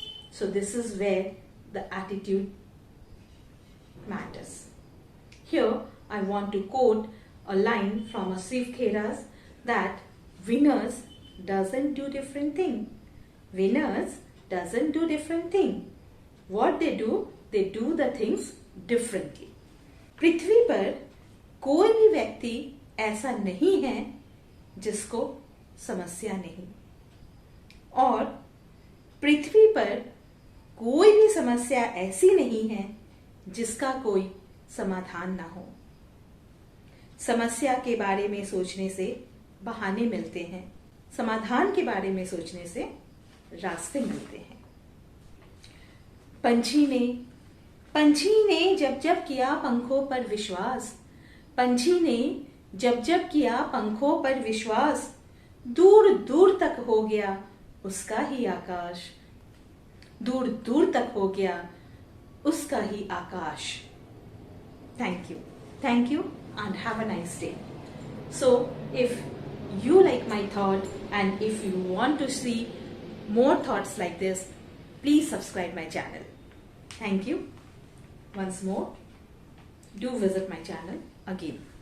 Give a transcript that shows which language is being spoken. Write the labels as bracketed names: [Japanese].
[English] So this is where the attitude matters. Here I want to quote a line from a Shiv Kheras that winners doesn't do different thing. Winners doesn't do different thing. What they do the things differently. [Hindi] पृथ्वी पर कोई भी व्यक्ति ऐसा नहीं है जिसको समस्या नहीं, और पृथ्वी पर कोई भी समस्या ऐसी नहीं है जिसका कोई समाधान ना हो। समस्या के बारे में सोचने से बहाने मिलते हैं, समाधान के बारे में सोचने से रास्ते मिलते हैं। पंछी ने जब जब किया पंखों पर विश्वास, पंछी ने जब जब किया पंखों पर विश्वास, दूर दूर तक हो गया उसका ही आकाश, दूर दूर तक हो गया उसका ही आकाश। [English] Thank you and have a nice day. So if you like my thought and if you want to see more thoughts like this, please subscribe my channel. Thank you. Once more, do visit my channel again.